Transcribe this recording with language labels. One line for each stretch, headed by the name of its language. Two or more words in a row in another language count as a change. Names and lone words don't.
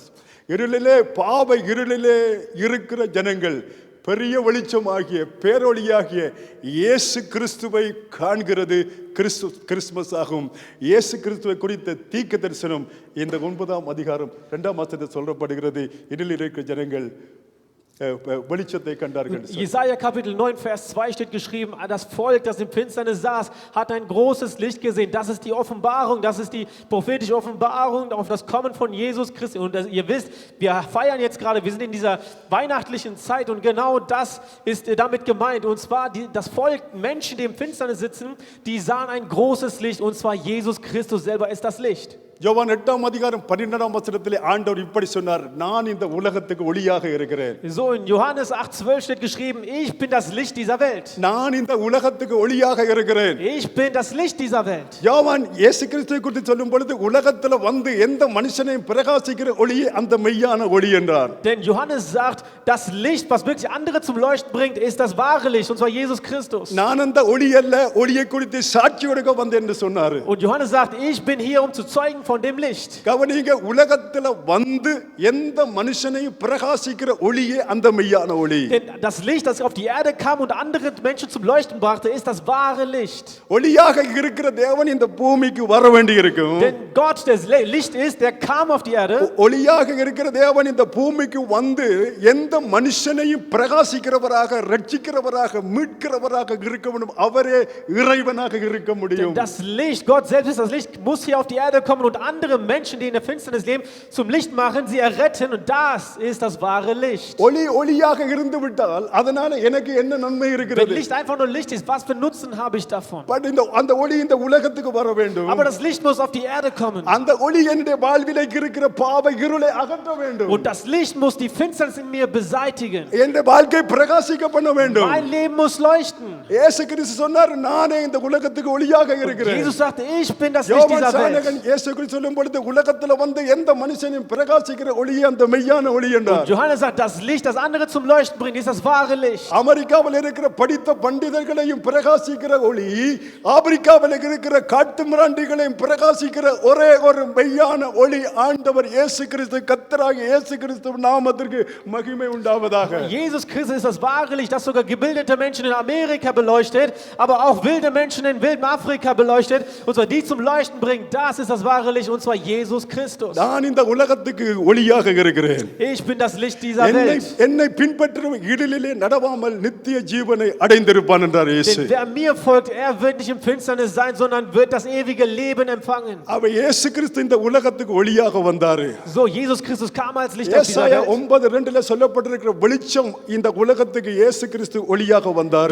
Tamil: இருளிலே, பாவ இருளிலே இருக்கிற ஜனங்கள் பெரிய வெளிச்சமாகிய பேரொளியாகிய இயேசு கிறிஸ்துவை காண்கிறது கிறிஸ்துமஸ் ஆகும். இயேசு கிறிஸ்துவை குறித்த தீர்க்க தரிசனம் இந்த 9ஆம் அதிகாரம் 2ஆம் வசனத்தில் சொல்லப்படுகிறது. இருளில் இருக்கிற ஜனங்கள் வெளிச்சத்தை கண்டார்கள்.
German: Jesaja Kapitel 9, Vers 2 steht geschrieben, das Volk, das im Finsternis saß, hat ein großes Licht gesehen. Das ist die Offenbarung, das ist die prophetische Offenbarung auf das Kommen von Jesus Christus. Und ihr wisst, wir feiern jetzt gerade, wir sind in dieser weihnachtlichen Zeit und genau das ist damit gemeint. Und zwar das Volk, Menschen, die im Finsternis sitzen, die sahen ein großes Licht und zwar Jesus Christus selber ist das Licht.
Tamil: யோவான் 8:12 ஆண்டவர் இப்படி சொன்னார், நான் இந்த உலகத்துக்கு ஒளியாக இருக்கிறேன்.
German: So in Johannes 8,12 steht geschrieben, ich bin das Licht dieser Welt.
Tamil: நான் இந்த உலகத்துக்கு ஒளியாக இருக்கிறேன்.
German: Ich bin das Licht dieser Welt.
Tamil: யோவான் இயேசு கிறிஸ்துவை குறித்து சொல்லும் பொழுது உலகத்துல வந்து எந்த மனுஷனையும் பிரகாசிக்கிற ஒளியே அந்த மெய்யான ஒளி என்றார்.
German: Denn Johannes sagt, das Licht, was wirklich andere zum Leuchten bringt, ist das wahre Licht, und zwar Jesus Christus.
Tamil: நான் அந்த ஒளி அல்ல, ஒளியை குறித்து சாட்சி கொடுக்க வந்தேன் என்று சொன்னார்.
German: Und Johannes sagt, ich bin hier, um zu zeugen von dem Licht.
Tamil: கவனிங்க, உலகத்துல வந்து எந்த மனுஷனையும் பிரகாசிக்கிற ஒளியே அந்த மெய்யான ஒளி.
German: Denn das Licht, das auf die Erde kam und andere Menschen zum Leuchten brachte, ist das wahre Licht.
Tamil: ஒளியாக இருக்கிற தேவன் இந்த பூமிக்கு வர வேண்டி இருக்கும்.
German: Denn Gott, der Licht ist, der kam auf die Erde.
Tamil: ஒளியாக இருக்கிற தேவன் இந்த பூமிக்கு வந்து எந்த மனுஷனையும் பிரகாசிக்கிறவராக, ரட்சிக்கிறவராக, மீட்கிறவராக இருக்க வேண்டும். அவரே இறைவனாக இருக்க முடியும்.
German: Das Licht, Gott selbst ist das Licht, muss hier auf die Erde kommen und andere Menschen, die in der Finsternis leben, zum Licht machen, sie erretten, und das ist das wahre Licht.
Tamil: ஒளியாக இருந்து விட்டால் அதனால எனக்கு என்ன நன்மை
German: Wenn
Tamil: இருக்கிறது?
German: Licht einfach nur Licht ist, was für Nutzen habe ich davon?
Tamil: பட் அந்த ஒளி இந்த உலகத்துக்கு வர வேண்டும்.
German: Aber das Licht muss auf die Erde kommen.
Tamil: அந்த ஒளி என்னுடைய வாழ்விலே இருக்கிற பாவ இருளை அகற்ற வேண்டும்.
German: Und das Licht muss die Finsternis in mir beseitigen.
Tamil: என்னுடைய வாழ்க்கை பிரகாசிக்க பண்ண வேண்டும்.
German: Mein Leben muss leuchten.
Tamil: இயேசு கிறிஸ்து சொன்னார், நானே இந்த உலகத்துக்கு ஒளியாக இருக்கிறேன்.
German: Jesus sagte, ich bin das Licht யோவான் dieser சாணகன் Welt.
Tamil: இயேசு கிறிஸ்து சொல்லும் பொழுது உலகத்துல வந்து எந்த மனுஷனையும் பிரகாசிக்கிற ஒளியே அந்த மெய்யான ஒளி என்றார்.
German: Johannes sagt, das Licht, das andere zum Leuchten bringt, ist das wahre Licht.
Tamil: அமெரிக்காவில் இருக்கிற படித்த பண்டிதர்களையும் பிரகாசிக்கிற ஒளி, ஆப்பிரிக்காவில் இருக்கிற காட்டு மிராண்டிகளையும் பிரகாசிக்கிற ஒரே ஒரு மெய்யான ஒளி ஆண்டவர் இயேசு கிறிஸ்து, கர்த்தராகிய இயேசு கிறிஸ்து நாமத்திற்கு மகிமை உண்டாவதாக.
German: Jesus Christus ist das wahre Licht, das sogar gebildete Menschen in Amerika beleuchtet, aber auch wilde Menschen in wildem Afrika beleuchtet, und zwar die zum Leuchten bringt. Das ist das wahre Licht, und zwar Jesus Christus.
Tamil: நான் இந்த உலகத்துக்கு ஒளியாக இருக்கிறேன்.
German: Ich bin das Licht dieser Welt.
Tamil: என்னை பின்பற்றும் இடலிலே நடவாமல் நித்திய ஜீவனை அடைந்திருப்பான் என்றார் இயேசு.
German: Denn wer mir folgt, er wird nicht im Finsternis sein, sondern wird das ewige Leben empfangen.
Tamil: அவர் இயேசு கிறிஸ்து இந்த உலகத்துக்கு ஒளியாக வந்தார்.
German: So, Jesus Christus kam als Licht auf dieser ஏசாயா Welt.
Tamil: 9:2 சொல்லப்பட்டிருக்கிற வெளிச்சம் இந்த உலகத்துக்கு இயேசு கிறிஸ்து ஒளியாக வந்தார்.